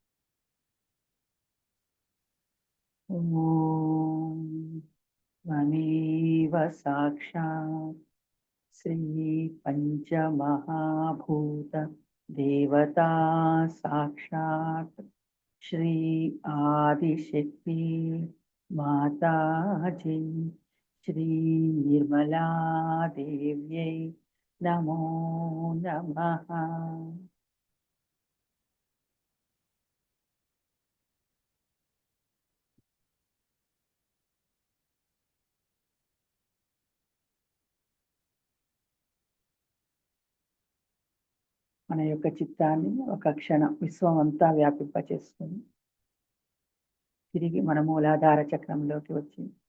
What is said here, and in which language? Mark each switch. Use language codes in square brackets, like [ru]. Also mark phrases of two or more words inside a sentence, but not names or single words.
[sa] ఓం త్వమేవ సాక్షాత్ శ్రీ పంచమహాభూత దేవతా సాక్షాత్ श्री आदिशक्ति माताजी श्री निर्मला देव्यै नमो नमः। [te] మన యొక్క చిత్తాన్ని ఒక క్షణం విశ్వమంతా వ్యాపింపచేసుకుని తిరిగి మన మూలాధార చక్రంలోకి వచ్చి,